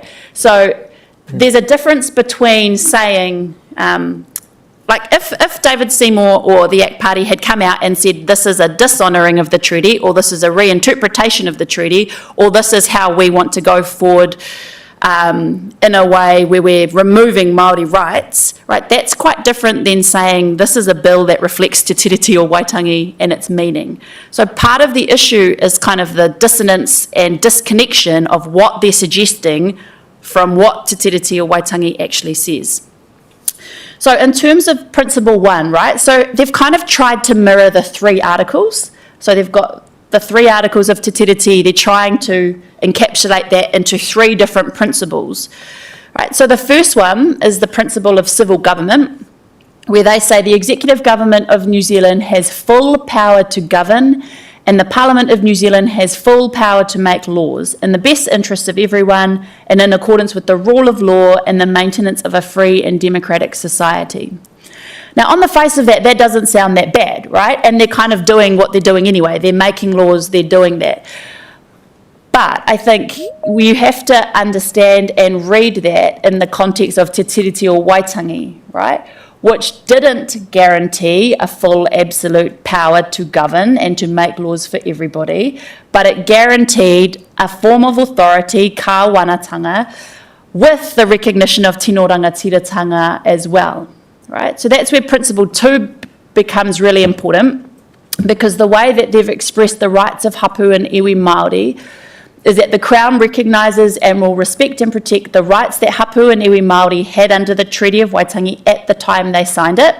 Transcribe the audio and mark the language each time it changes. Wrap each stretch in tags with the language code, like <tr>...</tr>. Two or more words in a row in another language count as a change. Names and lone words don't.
<en>So there's a difference between saying, if David Seymour or the ACT Party had come out and said this is a dishonouring of the treaty, or this is a reinterpretation of the treaty, or this is how we want to go forward in a way where we're removing Māori rights, right? That's quite different than saying this is a bill that reflects</en> <mi>te tiriti o Waitangi</mi> <en>and its meaning. So part of the issue is kind of the dissonance and disconnection of what they're suggesting from what</en> <mi>te tiriti o Waitangi</mi> <en>actually says. So in terms of Principle 1, right, so they've kind of tried to mirror the three articles. So they've got the three articles of</en> <mi>te tiriti,</mi> <en>they're trying to encapsulate that into three different principles. Right, so the first one is the principle of civil government, where they say the executive government of New Zealand has full power to govern and the Parliament of New Zealand has full power to make laws in the best interests of everyone and in accordance with the rule of law and the maintenance of a free and democratic society. Now, on the face of that, that doesn't sound that bad, right? And they're kind of doing what they're doing anyway. They're making laws, they're doing that. But I think you have to understand and read that in the context of</en> <mi>te tiriti o Waitangi,</mi> <en>right? Which didn't guarantee a full absolute power to govern and to make laws for everybody, but it guaranteed a form of authority,</en> <mi>ka wanatanga,</mi> <en>with the recognition of</en> <mi>tino rangatiratanga</mi> <en>as well, right? So that's where Principle 2 becomes really important, because the way that they've expressed the rights of hapu and</en> <mi>iwi Māori</mi> <en>is that the Crown recognises and will respect and protect the rights that hapu and</en> <mi>iwi Māori</mi> <en>had under the Treaty of Waitangi at the time they signed it.</en>